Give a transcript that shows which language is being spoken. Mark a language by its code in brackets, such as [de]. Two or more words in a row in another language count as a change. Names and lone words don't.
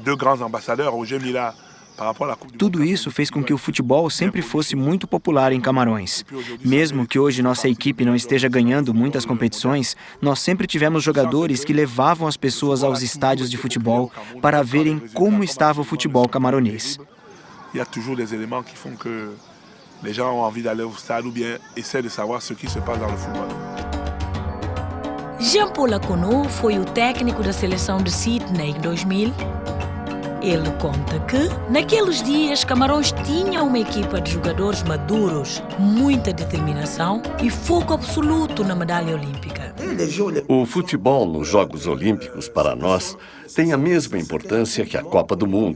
[pt] Tudo isso fez com que o futebol sempre fosse muito popular em Camarões. Mesmo que hoje nossa equipe não esteja ganhando muitas competições, nós sempre tivemos jogadores que levavam as pessoas aos estádios de futebol para verem como estava o futebol camaronês. [fr] Há toujours des éléments qui font que les gens ont envie d'aller au stade ou bien essaient de savoir ce qui se passe dans le football. [pt] Jean-Paul Akono foi o técnico da seleção de Sydney em 2000. Ele conta que, naqueles dias, Camarões tinha uma equipa de jogadores maduros, muita determinação e foco absoluto na medalha olímpica. O futebol nos Jogos Olímpicos, para nós, tem a mesma importância que a Copa do Mundo.